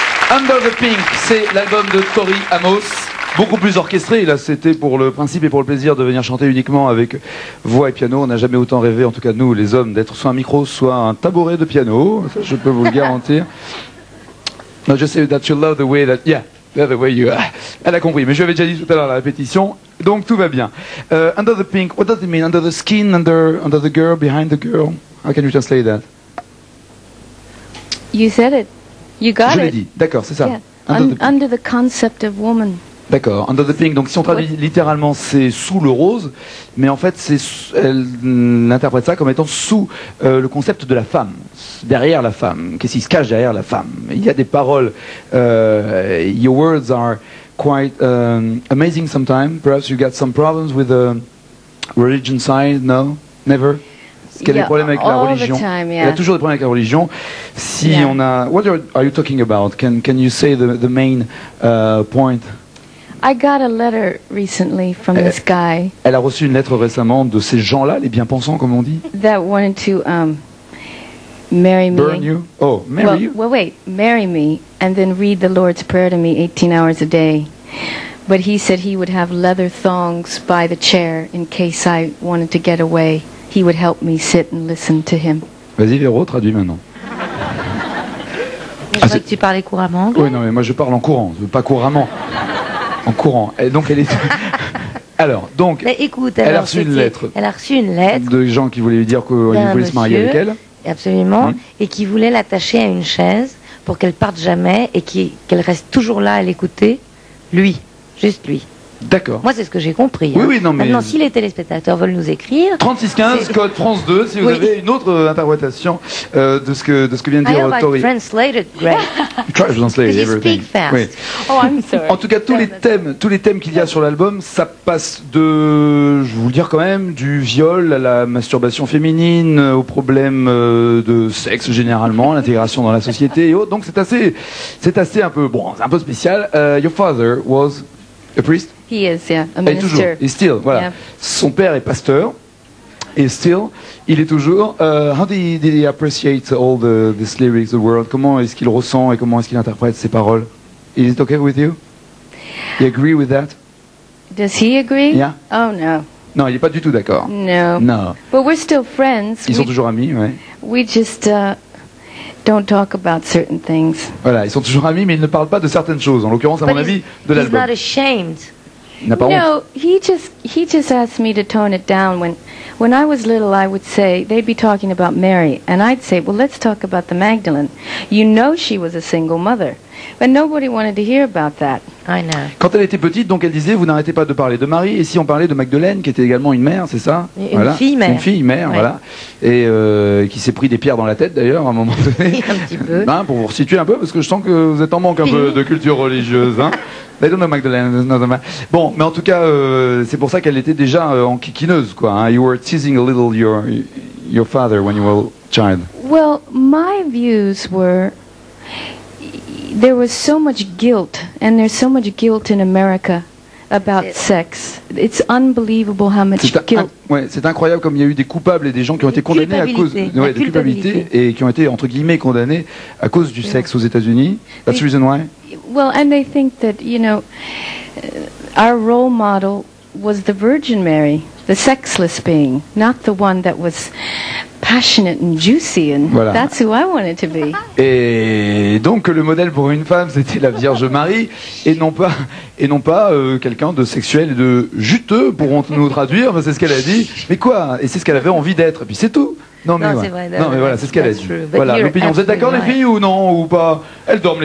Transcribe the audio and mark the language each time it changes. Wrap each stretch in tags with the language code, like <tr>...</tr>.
<fr>Under the Pink, c'est l'album de Tori Amos. Beaucoup plus orchestré, là c'était pour le principe et pour le plaisir de venir chanter uniquement avec voix et piano. On n'a jamais autant rêvé, en tout cas nous les hommes, d'être soit un micro, soit un tabouret de piano, ça, je peux vous le garantir.</fr> <en>No, just say that you love the way that, yeah, the way you are.</en> <fr>Elle a compris, mais je l'avais déjà dit tout à l'heure à la répétition, donc tout va bien.</fr> <en>Under the Pink, what does it mean? Under the skin, under the girl, behind the girl? How can you translate that? You said it. You got it.</en> <fr>Je l'ai dit, d'accord, c'est ça.</fr> <en>Yeah. Under the concept of woman.</en> <fr>D'accord, Under the Pink, donc si on traduit littéralement c'est sous le rose, mais en fait elle interprète ça comme étant sous le concept de la femme, derrière la femme, qu'est-ce qui se cache derrière la femme. Il y a des paroles,</fr> <en>your words are quite amazing sometimes, perhaps you got some problems with the religion side, no? Never?</en> <fr>Est-ce qu'il y a des problèmes avec la religion?</fr> <en>Time, yeah.</en> <fr>Il y a toujours des problèmes avec la religion. Si on a,</fr> <en>what are you talking about? Can you say the main point? I got a letter recently from this guy.</en> <fr>Elle a reçu une lettre récemment de ces gens-là, les bien-pensants, comme on dit.</fr> <en>That wanted to marry me. Burn you? Oh, marry you? Well, wait, marry me and then read the Lord's Prayer to me 18 hours a day. But he said he would have leather thongs by the chair in case I wanted to get away. He would help me sit and listen to him.</en> <fr>Vas-y, Véro, traduis maintenant. Je crois que tu parlais couramment anglais. Oui, non, mais moi je parle en courant, pas couramment. En courant. Et donc elle est. Alors, donc. Mais écoute, elle a reçu une lettre. Elle a reçu une lettre. De gens qui voulaient lui dire qu'il voulait se marier avec elle. Absolument. Et qui voulaient l'attacher à une chaise pour qu'elle parte jamais et qu'elle reste toujours là à l'écouter. Lui. Juste lui. D'accord. Moi, c'est ce que j'ai compris. Oui, oui, non, mais... Maintenant, si les téléspectateurs veulent nous écrire... 3615, code France 2, si vous avez une autre interprétation de ce que vient de dire Tori.</fr> <en>I translated great. Try to translate everything.</en> <fr>Oui.</fr> <en>Oh, I'm sorry.</en> <fr>En tout cas, tous les thèmes qu'il y a sur l'album, ça passe de, je vais vous le dire quand même, du viol à la masturbation féminine, aux problèmes de sexe généralement, l'intégration dans la société et autres. Donc c'est assez un peu, bon, c'est un peu spécial.</fr> <en>Your father was a priest? He is, yeah, a minister.</en> <fr>Toujours, et still, voilà. Yeah. Son père est pasteur, et still, il est toujours.</fr> <en>How did he appreciate all these lyrics, the world?</en> <fr>Comment est-ce qu'il ressent et comment est-ce qu'il interprète ces paroles?</fr> <en>Is it okay with you? You agree with that? Does he agree? Yeah. Oh no.</en> <fr>Non, il n'est pas du tout d'accord.</fr> <en>No. No. But we're still friends.</en> <fr>Ils sont toujours amis, ouais.</fr> <en>We just don't talk about certain things.</en> <fr>Voilà, ils sont toujours amis, mais ils ne parlent pas de certaines choses. En l'occurrence, à mon avis, de l'album.</fr> <en>He's not ashamed. No, he just asked me to tone it down. When I was little, I would say, they'd be talking about Mary, and I'd say, well, let's talk about the Magdalene. You know she was a single mother. But nobody wanted to hear about that. I know.</en> <fr>Quand elle était petite, donc elle disait, vous n'arrêtez pas de parler de Marie, et si on parlait de Magdeleine, qui était également une mère, c'est ça? Une fille mère. Une fille mère, ouais. Voilà. Et qui s'est pris des pierres dans la tête, d'ailleurs, à un moment donné. Un petit peu. Ben, pour vous resituer un peu, parce que je sens que vous êtes en manque un peu de culture religieuse, hein.</fr> <en>They don't know Magdalene.</en> <fr>Bon, mais en tout cas, c'est pour ça qu'elle était déjà enquiquineuse, quoi.</fr> <en>Hein. You were teasing a little your father when you were a child. Well, my views were, there was so much guilt, and there's so much guilt in America about sex. It's unbelievable how much guilt.</en> <fr>Ouais, c'est incroyable comme il y a eu des coupables et des gens qui ont été condamnés à cause de culpabilité et qui ont été entre guillemets condamnés à cause du sexe aux États-Unis.</fr> <en>That's the reason why. Well, and they think that, you know, our role model was the Virgin Mary, the sexless being, not the one that was passionate and juicy, and voilà. That's who I wanted to be.</en> <fr>Et donc le modèle pour une femme, c'était la Vierge Marie, et non pas quelqu'un de sexuel et de juteux, pourrons-nous traduire, c'est ce qu'elle a dit. Mais quoi? Et c'est ce qu'elle avait envie d'être, et puis c'est tout. Non mais, c'est vrai, non, mais voilà, c'est ce qu'elle a dit. Voilà, l'opinion. Vous êtes d'accord les filles ou non, ou pas? Elles dorment les</fr>